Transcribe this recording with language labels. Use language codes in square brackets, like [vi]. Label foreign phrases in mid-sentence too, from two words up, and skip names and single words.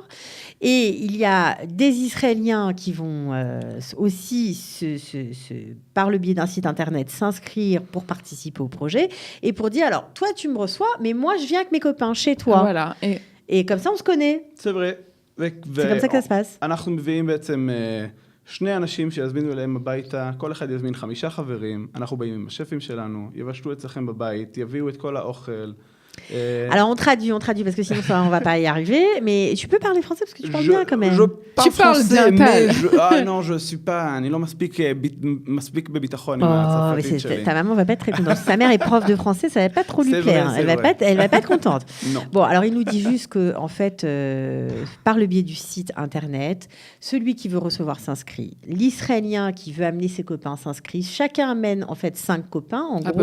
[fr] Et il y a des Israéliens qui vont aussi, par le biais d'un site internet, s'inscrire pour participer au projet et pour dire « alors, toi, tu me reçois, mais moi, je viens avec mes copains chez toi ». Voilà. Et comme ça, on se connaît. C'est vrai. C'est comme ça que ça se passe. [he] אנחנו מביאים בעצם שני אנשים שיזמינו אליהם הביתה, כל אחד יזמין 5 חברים, אנחנו באים עם השפים שלנו, יבשלו אצלכם בבית, יביאו את כל האוכל. [fr] Alors on traduit parce que sinon on va pas y arriver, mais tu peux parler français parce que tu parles bien quand même. Je parle français, mais je suis pas, [he] אני לא מספיק בביטחון עם הצרפתית שלי. [fr] Ta maman va pas être très contente. Sa mère est prof de français, ça va pas trop lui plaire. Elle va pas être contente. Non. Bon, alors il nous dit juste que en fait, par le biais du site internet, celui qui veut recevoir s'inscrit. L'Israélien qui veut amener ses copains s'inscrit. Chacun amène en fait 5 copains en gros.